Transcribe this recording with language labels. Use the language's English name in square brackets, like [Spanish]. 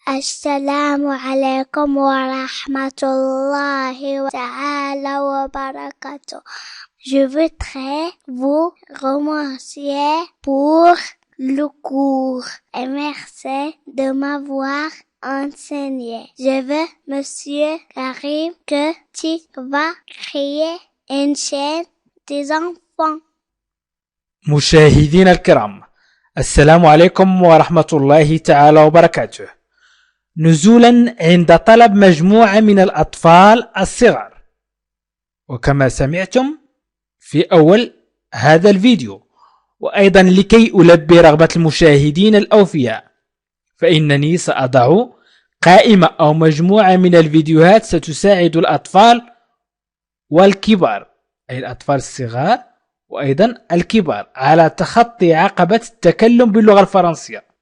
[Arabic] السلام عليكم ورحمة الله تعالى وبركاته. [French] Je voudrais vous remercier pour le cours et merci de m'avoir enseigné. Je veux, Monsieur Karim, que tu vas créer une chaîne des enfants. [Arabic] مشاهدينا الكرام، السلام عليكم ورحمة الله تعالى وبركاته. نزولا عند طلب مجموعة من الأطفال الصغار، وكما سمعتم في أول هذا الفيديو، وأيضا لكي ألبي رغبة المشاهدين الأوفياء، فإنني سأضع قائمة أو مجموعة من الفيديوهات ستساعد الأطفال والكبار، أي الأطفال الصغار وأيضا الكبار، على تخطي عقبة التكلم باللغة الفرنسية.